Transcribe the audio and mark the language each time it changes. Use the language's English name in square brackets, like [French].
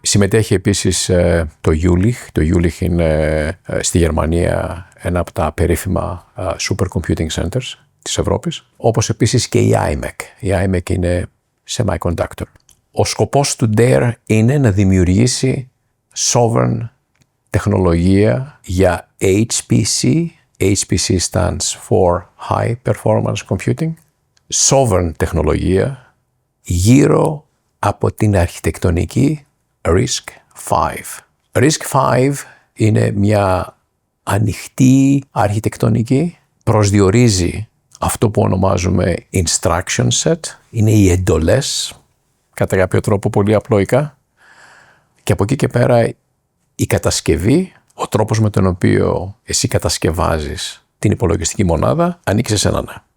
[Greek] Συμμετέχει επίσης το Jülich. Το Jülich είναι στη Γερμανία ένα από τα περίφημα supercomputing centers της Ευρώπης, όπως επίσης και η IMEC. Η IMEC είναι semiconductor. Ο σκοπός του DARE είναι να δημιουργήσει sovereign τεχνολογία για HPC. [English] HPC stands for High Performance Computing. [Greek] Sovereign τεχνολογία γύρω από την αρχιτεκτονική RISC-V. RISC-V είναι μια ανοιχτή αρχιτεκτονική, προσδιορίζει αυτό που ονομάζουμε instruction set, είναι οι εντολές, κατά κάποιο τρόπο πολύ απλοϊκά, και από εκεί και πέρα η κατασκευή, ο τρόπος με τον οποίο εσύ κατασκευάζεις την υπολογιστική μονάδα, ανήκει σε σένα.